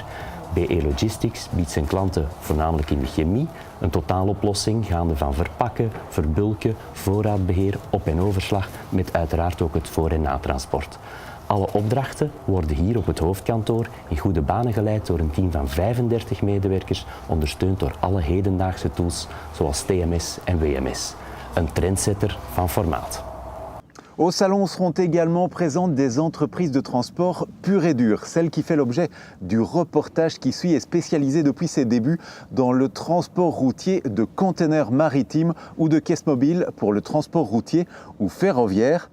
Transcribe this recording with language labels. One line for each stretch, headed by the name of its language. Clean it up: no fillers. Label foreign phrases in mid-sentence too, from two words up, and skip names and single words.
Dutch: BE Logistics biedt zijn klanten voornamelijk in de chemie een totaaloplossing gaande van verpakken, verbulken, voorraadbeheer, op- en overslag met uiteraard ook het voor- en natransport. Alle opdrachten worden hier op het hoofdkantoor in goede banen geleid door een team van 35 medewerkers, ondersteund door alle hedendaagse tools zoals TMS en WMS. Een trendsetter van formaat.
French: Au salon seront également présentes des entreprises de transport pure et dure. Celle qui fait l'objet du reportage qui suit est spécialisée depuis ses débuts dans le transport routier de containers maritimes ou de caisses mobiles pour le transport routier ou ferroviaire.